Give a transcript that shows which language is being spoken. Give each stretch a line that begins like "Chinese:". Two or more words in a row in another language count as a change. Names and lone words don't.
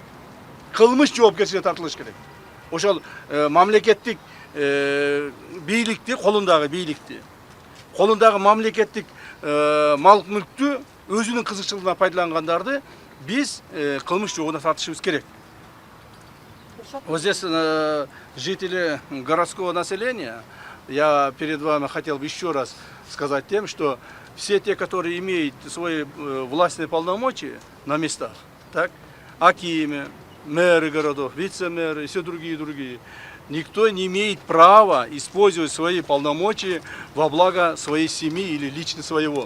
Kyrgyz: Кылмыш жоопкерчиликке тартылыш керек. Ошол мамлекеттик бийликти, колундагы мамлекеттик мал мүлктү өзүнүн кызыкчылыгына пайдалангандарды биз кылмыш жообуна тартышыбыз керек.
Russian: Вот здесь жители городского населения, я перед вами хотел бы еще раз сказать тем, что все те, которые имеют свои властные полномочия на местах, так, акимы, мэры городов, вице-мэры и все другие, никто не имеет права использовать свои полномочия во благо своей семьи или лично своего.